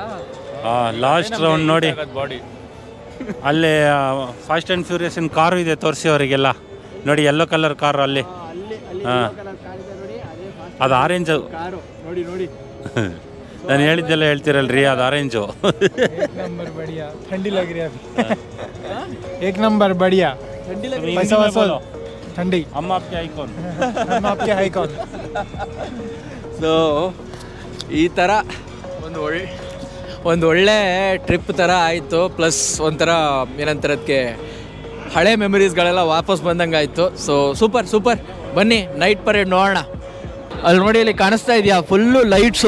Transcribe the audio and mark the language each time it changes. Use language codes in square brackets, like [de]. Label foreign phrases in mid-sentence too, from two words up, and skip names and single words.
[en] last round [kn] ನೋಡಿ, ಬಾಡಿ ಅಲ್ಲೇ ಫಾಸ್ಟ್ ಆ್ಯಂಡ್ ಫ್ಯೂರಿಯಸ್ಸಿನ ಕಾರು ಇದೆ, ತೋರಿಸಿ ಅವರಿಗೆಲ್ಲ ನೋಡಿ. [en] yellow colour [kn] ಕಾರು ಅಲ್ಲಿ. ಹಾಂ, ಅದು ಆರೆಂಜು ಕಾರು ನೋಡಿ ನೋಡಿ. ನಾನು ಹೇಳಿದ್ದೆಲ್ಲ ಹೇಳ್ತೀರಲ್ರಿ, ಅದು ಆರೆಂಜು. [hi] नंबर बढ़िया, ठंडी लग रही है अभी. एक नंबर बढ़िया, पैसा वसूल, ठंडी. हम आपके आइकॉन. हम आपके आइकॉन. [kn] ಸೊ ಈ ಥರ ಒಂದು ಒಳ್ಳೆ ಟ್ರಿಪ್ ಥರ ಆಯಿತು. ಪ್ಲಸ್ ಒಂಥರ ಏನಂತಾರೆ ಅದಕ್ಕೆ, ಹಳೆ ಮೆಮರೀಸ್ಗಳೆಲ್ಲ ವಾಪಸ್ ಬಂದಂಗೆ ಆಯಿತು. ಸೊ ಸೂಪರ್. ಬನ್ನಿ [en] night parade [kn] ನೋಡೋಣ. ಅಲ್ಲಿ ನೋಡಿ, ಇಲ್ಲಿ ಕಾಣಿಸ್ತಾ ಇದೆಯಾ [en] full lights.